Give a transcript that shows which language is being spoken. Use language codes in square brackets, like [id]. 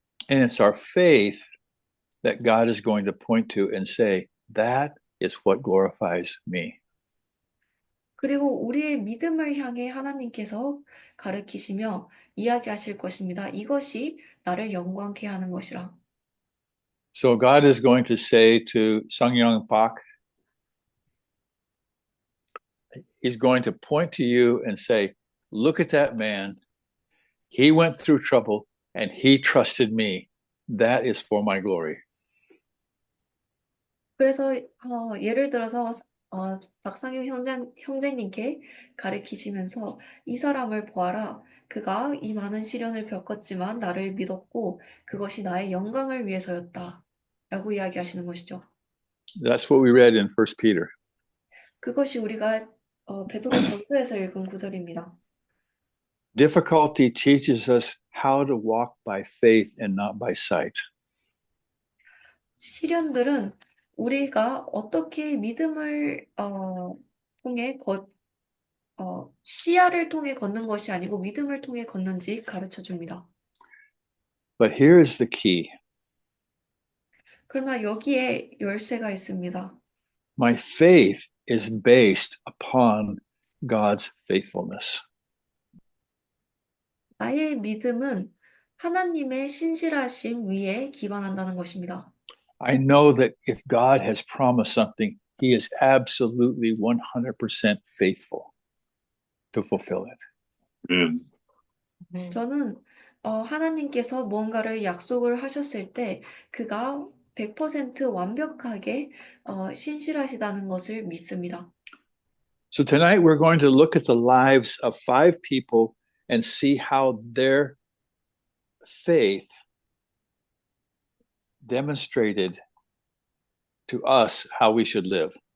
[en] And it's our faith that God is going to point to and say, that is what glorifies me. [ko] 그리고 우리의 믿음을 향해 하나님께서 가르치시며 이야기하실 것입니다. 이것이 나를 영광케 하는 것이라. [en] So God is going to say to Sangyeong Pak, He's going to point to you and say, look at that man. He went through trouble and he trusted me. That is for my glory. [ko] 그래서 예를 들어서 박상윤 형제님께 가르치시면서 이 사람을 보아라. 그가 이 많은 시련을 겪었지만 나를 믿었고 그것이 나의 영광을 위해서였다. 라고 이야기하시는 것이죠. [en] That's what we read in First Peter. [ko] 그것이 우리가 베드로 전서에서 읽은 구절입니다. [en] Difficulty teaches us how to walk by faith and not by sight. [ko] 시련들은 우리가 어떻게 믿음을 통해 시야를 통해 걷는 것이 아니고 믿음을 통해 걷는지 가르쳐 줍니다. [en] But here is the key. [ko] 그러나 여기에 열쇠가 있습니다. [en] My faith is based upon God's faithfulness. [ko] 나의 믿음은 하나님의 신실하심 위에 기반한다는 것입니다. [en] I know that if God has promised something, He is absolutely 100% faithful to fulfill it. [ko] 저는 하나님께서 무언가를 약속을 하셨을 때 그가 100% 완벽하게 신실하시다는 것을 믿습니다. [en] So tonight we're going to look at the lives of 5 people and see how their faith demonstrated to us how we should live.